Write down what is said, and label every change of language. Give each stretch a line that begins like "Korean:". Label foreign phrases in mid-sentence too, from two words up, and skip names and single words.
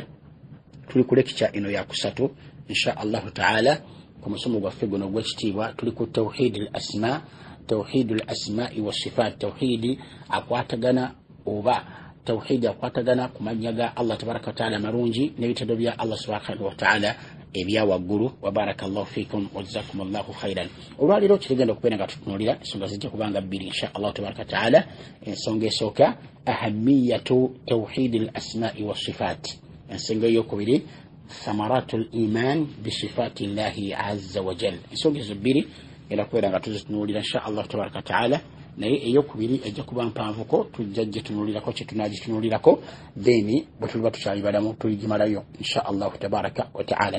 Ganda: Tuli ku lekicya eno ya kusatu
Arabic: إن شاء الله تعالى
Ganda: ku musomo gwaffe guno gw'ekitiibwa.
Arabic: Tuli ku توحيد الأسماء والصفات.
Ganda: Tawhidi akwatagana oba tawhidi akwatagana ku mannya ga Allah
Arabic: تبارك وتعالى
Ganda: marungi n'ebitendo bya Allah
Arabic: سبحانه وتعالى
Ganda: ebya waggulu.
Arabic: وبارك الله فيكم وجزاكم الله خيرا.
Ganda: Olwaliro kirigenda okubeera nga tutunuulira ensonga zijja kubanga bbiri
Arabic: إن شاء الله تبارك وتعالى. Ensonga esooka أهمية توحيد الأسماء والصفات. Ensonga ey'okubiri ثمرة الإيمان بصفات الله عز وجل.
Ganda: Ensonga ezo bbiri era kubeera nga tuzitunuulira
Arabic: إن شاء الله تبارك وتعالى,
Ganda: naye ey'okubiri ejja kuba mpanvuko, tujja gitunuulirako kye tunaagitunuulirako, then bwe tuliba tukyayibalamu tuligimalayo
Arabic: إن شاء الله تبارك وتعالى.